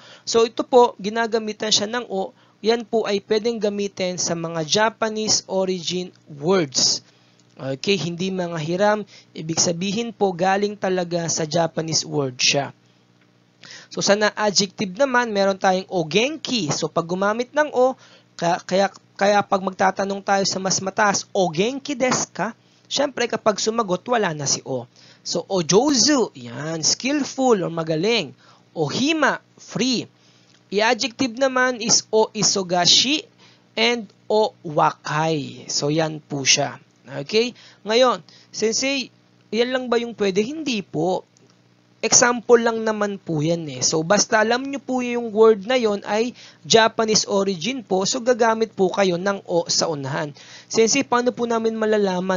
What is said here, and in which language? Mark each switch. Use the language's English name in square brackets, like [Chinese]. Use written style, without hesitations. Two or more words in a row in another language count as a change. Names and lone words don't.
[Filipino] So, ito po, ginagamitan siya ng o. Yan po ay pwedeng gamitin sa mga [English] Japanese origin words. [Filipino] Okay, hindi mga hiram. Ibig sabihin po, galing talaga sa Japanese word siya. So, sa na-adjective naman, meron tayong [Japanese] お元気. [Filipino] So, pag gumamit ng o, kaya pag magtatanong tayo sa mas mataas, [Japanese] お元気ですか? [Filipino] Siyempre, kapag sumagot, wala na si o. So, [Japanese] お上手, [Filipino] yan, skillful or magaling. [Japanese] お暇, [Filipino] free. I-adjective naman is [Japanese] お忙しい [Filipino] and [Japanese] お若い. [Filipino] So, yan po siya. Okay? Ngayon, sensei, yan lang ba yung pwede? Hindi po. Example lang naman po yan eh. So, basta alam nyo po yung word na yon ay [English] Japanese origin [Filipino] po, so gagamit po kayo ng o sa unahan. Sensei, paano po namin malalaman?